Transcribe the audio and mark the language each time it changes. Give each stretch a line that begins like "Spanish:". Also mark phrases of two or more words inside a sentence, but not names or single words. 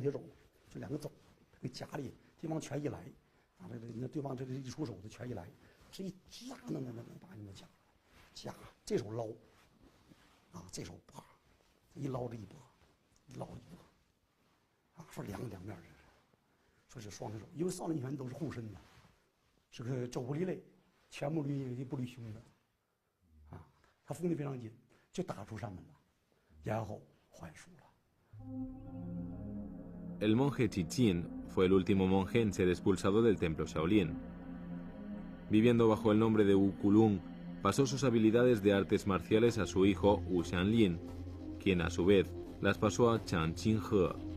Chinese: 铁肘，就两个肘给夹里，对方拳一来，那对方这个一出手，这拳一来，这一夹那把你们夹，这手捞，这手啪，一捞这一拨，一捞一拨，说两面这是，说是双铁肘，因为少林拳都是护身的，是个肘不离肋。拳不离胸的，他封得非常紧，就打出山门了，然后还书了。
Spanish: El monje Qi Jian fue el último monje en ser expulsado del templo Shaolin. Viviendo bajo el nombre de Wu Kulung, pasó sus habilidades de artes marciales a su hijo Wu Xianlin, quien a su vez las pasó a Chang Qinghe.